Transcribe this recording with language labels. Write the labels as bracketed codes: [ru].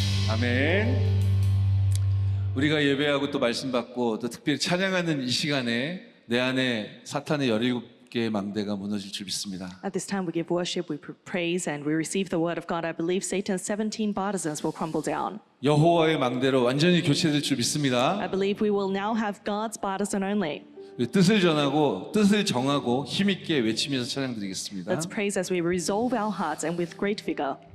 [ko] 아멘. 우리가 예배하고 또 말씀 받고 또 특별히 찬양하는 이 시간에 내 안에 사탄의 17개의 망대가 무너질 줄 믿습니다. [en] At this time we give worship, we praise, and we receive the word of God. I believe Satan's 17 partisans will crumble down. [ko] 여호와의 망대로 완전히 교체될 줄 믿습니다. [en] I believe we will now have God's partisan only. [ko] 뜻을 전하고 뜻을 정하고 힘있게 외치면서 찬양드리겠습니다. [en] Let's praise as we resolve our hearts and with great vigor.